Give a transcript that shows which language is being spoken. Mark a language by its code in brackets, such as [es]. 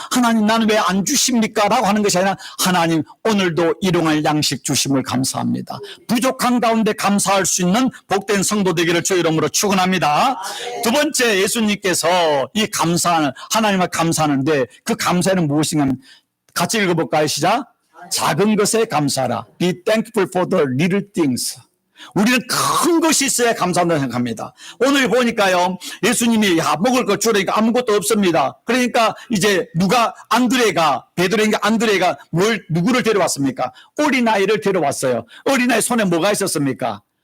[ko] 하나님 나는 왜 안 주십니까? 라고 하는 것이 아니라 하나님 오늘도 일용할 양식 주심을 감사합니다. 부족한 가운데 감사할 수 있는 복된 성도 되기를 주 이름으로 축원합니다. 두 번째, 예수님께서 이 감사하는 하나님을 감사하는데 그 감사는 무엇인가 하면 같이 읽어볼까요? 시작. 작은 것에 감사하라. [en] Be thankful for the little things. [ko] 우리는 큰 것이 있어야 감사한다고 생각합니다. 오늘 보니까요, 예수님이 먹을 거 주라니까 아무것도 없습니다. 그러니까 이제 베드로인가 안드레가 누구를 데려왔습니까? 어린아이를 데려왔어요. 어린아이 손에 뭐가 있었습니까?